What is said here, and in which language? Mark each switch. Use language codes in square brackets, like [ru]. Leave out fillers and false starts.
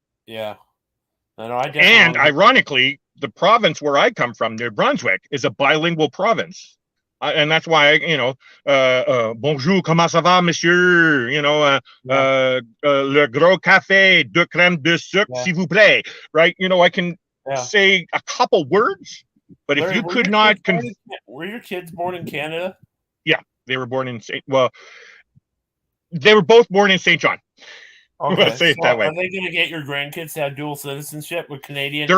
[en] Yeah, I know. I definitely. And ironically, the province where I come from, New Brunswick, is a bilingual province. And that's why, [fr] bonjour, comment ça va, monsieur? Le gros café, deux crèmes de sucre, s'il vous plaît. [en] Right? You know, I can say a couple words, but Larry, if you could not... were your kids born in Canada? Yeah, they were born in they were both born in St. John. Okay, Let's say it that way. Are they going to get your grandkids to have dual citizenship with Canadian?